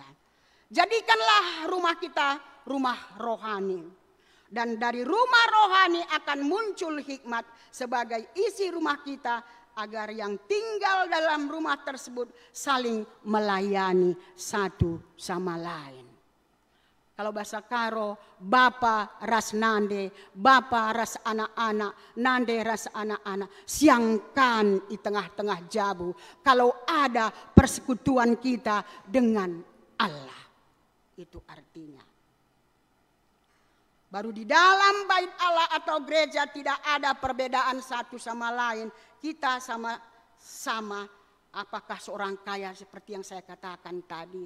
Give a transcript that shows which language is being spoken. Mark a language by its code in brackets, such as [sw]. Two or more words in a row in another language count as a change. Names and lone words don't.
[id] Jadikanlah rumah kita rumah rohani. Dan dari rumah rohani akan muncul hikmat sebagai isi rumah kita agar yang tinggal dalam rumah tersebut saling melayani satu sama lain. Kalau bahasa Karo, [btx] Bapa ras nande, Bapa ras anak-anak, nande ras anak-anak, siangkan di tengah-tengah jabu. [id] Kalau ada persekutuan kita dengan Allah, itu artinya. Baru di dalam bait Allah atau gereja tidak ada perbedaan satu sama lain. Kita sama-sama apakah seorang kaya seperti yang saya katakan tadi.